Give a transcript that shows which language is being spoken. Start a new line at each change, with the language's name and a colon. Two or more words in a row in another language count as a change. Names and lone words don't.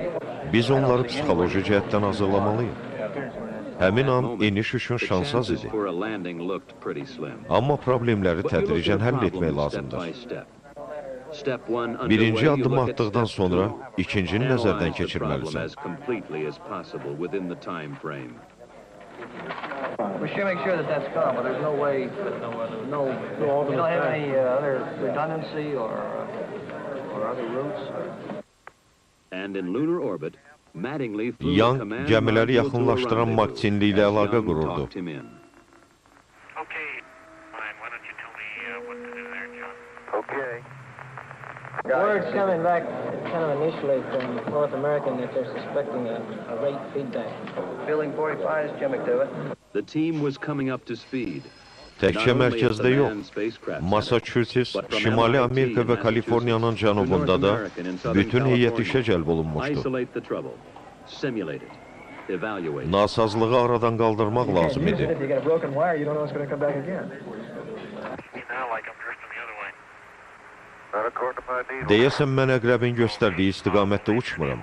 Azerbaijani: Biz onları psixoloji cəhətdən hazırlamalıyıq. Həmin an eniş üçün şans az idi. Amma problemləri tədricən həll etmək lazımdır. Birinci addım atdıqdan sonra ikincini nəzərdən keçirməlisən.
English: We should make sure that that's gone, but there's no way, you don't have any other redundancy or other routes. And in lunar orbit, Mattingly flew
Azerbaijani: Young gəmiləri yaxınlaşdıran Maktinli ilə əlaqə qururdu.
English: Okay, fine. Why don't you tell me what to do there, John? Okay. Word's coming back kind of initially from North American that they're suspecting a rate feedback. Building 45 is Jimmy to it. The team was coming up to speed.
Azerbaijani: Təkcə mərkəzdə yox, Massachusetts, Şimali Amerika və Kaliforniyanın cənubunda da bütün heyət işə cəlb olunmuşdu. Nasazlığı aradan qaldırmaq lazım idi. Deyəsən, mən əqrəbin göstərdiyi istiqamətdə uçmuram.